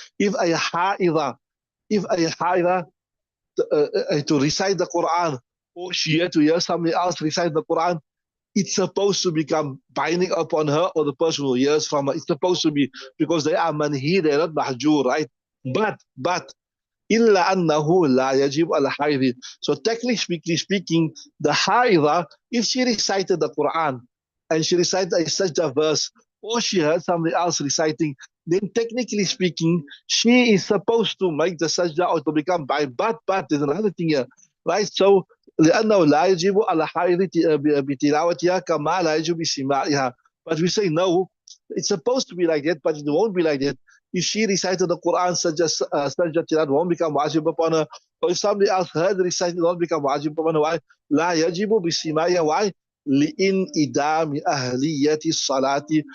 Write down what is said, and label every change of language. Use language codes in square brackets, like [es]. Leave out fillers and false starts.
[en] If a haida to recite the Quran, or she had to hear somebody else recite the Quran, it's supposed to become binding upon her or the person who hears from her. It's supposed to be, because they are manhi, they're not mahjur, right? But [ar] إلا أنه لا يجب على الحائض. [en] So technically speaking, the haida, if she recited the Quran and she recited a sajda verse, or she heard somebody else reciting, then technically speaking, she is supposed to make the sajda or to become by. But there's another thing here, right? So [ar] لأنه لا يجب على حائض بتلاوتها كما لا يجب بسماعها. [en] But we say no, it's supposed to be like that, but it won't be like that. If she recited the Quran, sajda tilawat won't become wajib upon her. Or if somebody else heard recited, it won't become wajib upon her. Why? [ar] لا يجب بسماعها. [en] Why? [ar] لإنعدام أهلية الصلاة.